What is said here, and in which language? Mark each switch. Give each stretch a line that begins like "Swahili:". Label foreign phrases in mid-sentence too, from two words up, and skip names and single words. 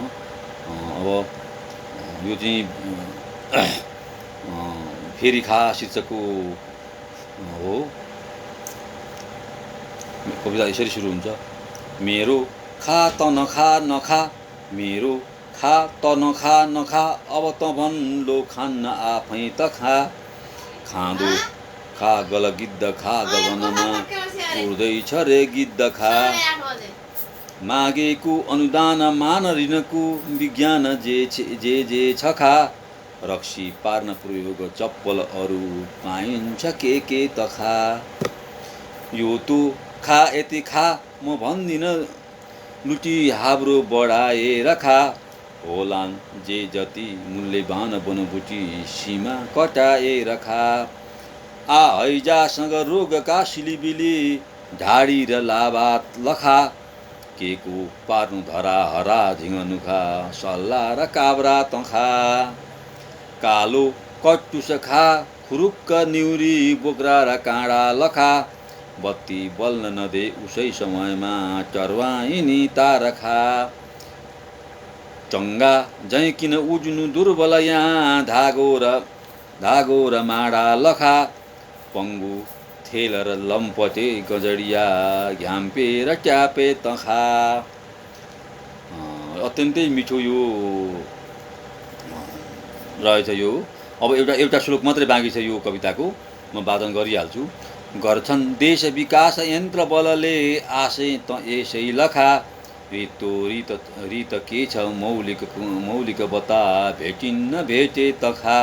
Nepali: अब यो चाहिँ फेरि खा शीर्षकको हो। कविता यसरी सुरु हुन्छ। मेरो खा त नखा नखा, मेरो खा त नखा नखा, अब त भन्लो खान्न आफै त खा। खाँदो खा गल गिद्ध खा, गगनमा उड्दैछ रे गिद्ध खा। मागेको अनुदान मान ऋणको विज्ञान जे छ खा। रक्सी पार्न प्रयोग चप्पल अरू पाइन्छ के त खा। यो तो खा यति खा म भन्दिन, लुटी हाब्रो बढाएर खा। होलान् जे जति मूल्यवान बनबुटी सीमा कटाएर खा। आ हैजासँग रोगका सिलिबिली ढाडी र लाबात लखा। के को पार्नु धरा हरा झिङ्गनुखा, सल्ला र काब्रा तखा। कालो कट्टुस खा फुरुक्क निउरी बोक्रा र काँडा लखा, बत्ती बल्न नदे उसै समयमा चरवाइनी तारखा। चङ्गा जै किन उज्नु दुर्बल यहाँ, धागो र माडा लखा, पङ्गु थेल र लम्पटे गजडिया, घ्याम्पे र ट्यापे तखा। अत्यन्तै मिठो यो रहेछ यो। अब एउटा श्लोक मात्रै बाँकी छ यो कविताको, म वादन गरिहाल्छु। गर्छन् देश विकास यन्त्र बलले, आशे त यसै लखा, रित के छ मौलिक बता, भेटिन्न भेटे तखा।